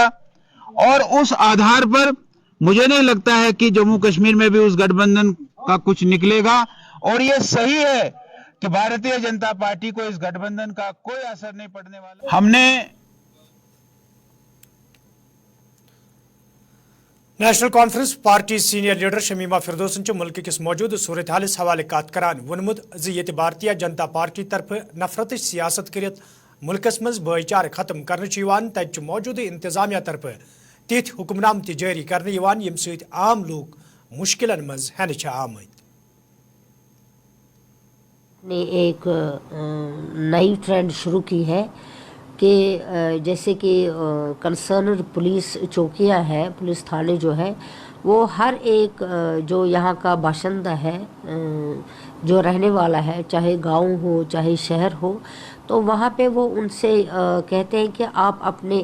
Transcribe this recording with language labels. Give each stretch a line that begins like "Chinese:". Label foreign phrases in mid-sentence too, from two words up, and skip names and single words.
Hindi: और उस आधार पर मुझे नहीं लगता है कि जम्मू कश्मीर में भी उस गठबंधन का कुछ निकलेगा। और ये सही है कि भारतीय जनता पार्टी को इस गठबंधन का कोई असर नहीं पड़ने वाला। हमने
Kashmiri: नेशनल कॉन्फ्रेंस पार्टी सीनियर लीडर शमीमा फिरदौसन मुल्क किस मौजूद सूरत हालिस हवाले कत करान वोनमुत ज ये भारतीय जनता पार्टी तरफ नफरत सियासत कर मुल्कस मज भाईचार खत्म कर तत मौजूद इंतजामिया तरफ तिथ हुक्मनाम जारी कर यम सत आम लोग मुश्किलन मज हन आमद।
Hindi: ने एक नई ट्रेंड शुरू की है कि जैसे कि कंसर्न पुलिस चौकियां हैं, पुलिस थाने जो है वो हर एक जो यहाँ का बाशिंदा है, जो रहने वाला है, चाहे गांव हो चाहे शहर हो, तो वहाँ पे वो उनसे कहते हैं कि आप अपने